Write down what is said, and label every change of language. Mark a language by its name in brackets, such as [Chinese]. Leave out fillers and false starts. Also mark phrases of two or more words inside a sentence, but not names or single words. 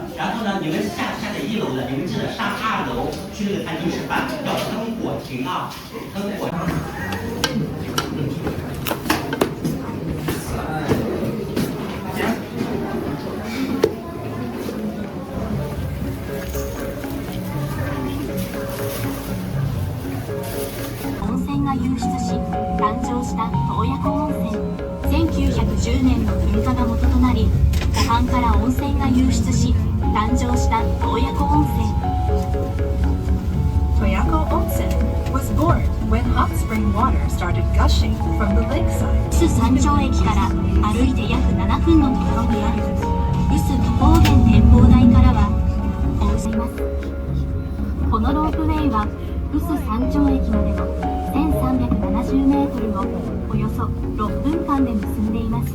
[Chinese] 然后呢，你们下在1楼的，你们记得上2楼去那个餐厅吃饭，要喷火亭啊，喷火。 [Japanese] 温泉が湧出し誕生した洞爺湖温泉。1910年の噴火が元となり、湖畔から温泉が湧出し誕生した洞爺湖温泉。 [English] Toyako Onsen was born when hot spring water started gushing from the lakeside. [Japanese] 臼山頂駅から歩いて約7分のところにある臼高原展望台からは温泉ます。このロープウェイは臼山頂駅までの1370メートルをおよそ6分間で結んでいます。